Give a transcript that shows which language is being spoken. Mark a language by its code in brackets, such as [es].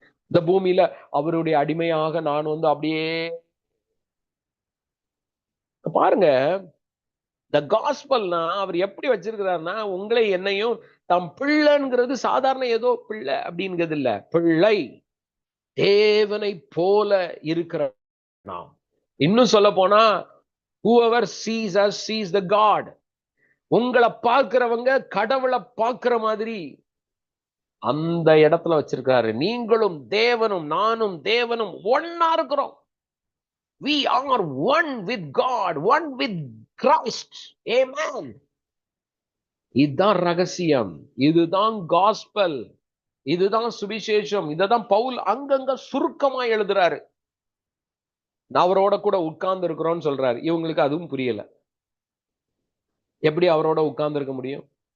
[ta] இந்த பூமியில அவருடைய அடிமையாக நான் அப்படியே பாருங்க. இந்த காஸ்பல்னா அவர் எப்படி வச்சிருக்கிறாருன்னா, உங்களை என்னையும் தம் பிள்ளைங்கிறது சாதாரண ஏதோ பிள்ளை அப்படிங்கிறது இல்ல, பிள்ளை தேவனை போல இருக்கிற நாம். இன்னும் சொல்ல போனா [en] whoever sees us sees the God. [ta] உங்களை பார்க்கிறவங்க கடவுளை பார்க்கிற மாதிரி அந்த இடத்துல வச்சிருக்காரு. நீங்களும் தேவனும் நானும் தேவனும் ஒன்னா இருக்கிறோம். [en] we are one with God, one with Christ. Amen. [ta] இதுதான் ரகசியம், இதுதான் காஸ்பல், இதுதான் சுவிசேஷம். இததான் பவுல் அங்கங்க சுருக்கமா எழுதுறாரு. அவரோட கூட உட்கார்ந்து இருக்கிறோம்னு சொல்றாரு. இவங்களுக்கு அதுவும் புரியல. எப்படி அவரோட உட்கார்ந்து இருக்க முடியும்?